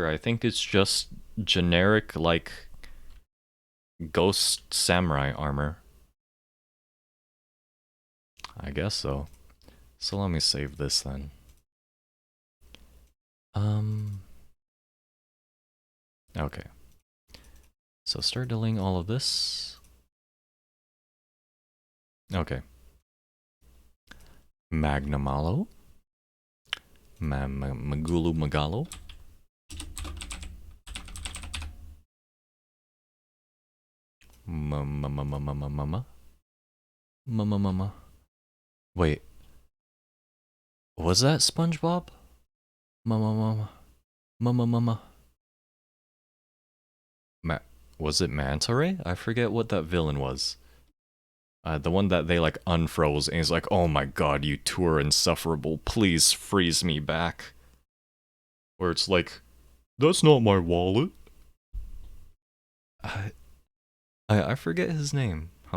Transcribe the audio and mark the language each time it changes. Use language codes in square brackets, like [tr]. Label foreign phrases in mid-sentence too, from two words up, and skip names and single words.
[en] I think it's just generic, like, ghost samurai armor. I guess so. So let me save this then. Um, okay. So start deleting all of this. Okay. Magnamalo. Magulu Magalo. Mama mama mama mama. Mama mama. Wait, was that SpongeBob? Mama mama. Mama mama. Ma- was it Manta Ray? I forget what that villain was. The one that they like unfroze and he's like, "Oh my god, you two are insufferable. Please freeze me back." Where it's like, "That's not my wallet." I I forget his name, huh?